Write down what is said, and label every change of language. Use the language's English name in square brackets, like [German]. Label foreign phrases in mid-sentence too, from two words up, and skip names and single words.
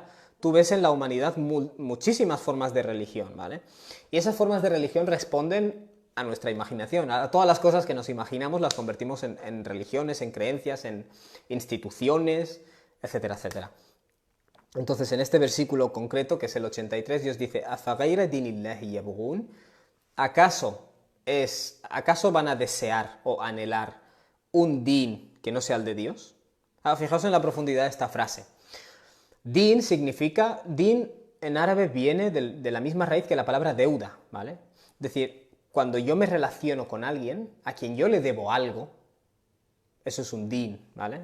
[Spanish] Tú ves en la humanidad muchísimas formas de religión, ¿vale? Y esas formas de religión responden a nuestra imaginación, a todas las cosas que nos imaginamos las convertimos en religiones, en creencias, en instituciones, etcétera, etcétera. Entonces, en este versículo concreto, que es el 83, Dios dice, [Arabic] أفغير دين الله يبغون? [Spanish] ¿Acaso van a desear o anhelar un din que no sea el de Dios? Fijaos en la profundidad de esta frase. Din significa, din en árabe viene de la misma raíz que la palabra deuda, ¿vale? Es decir, cuando yo me relaciono con alguien a quien yo le debo algo, eso es un din, ¿vale?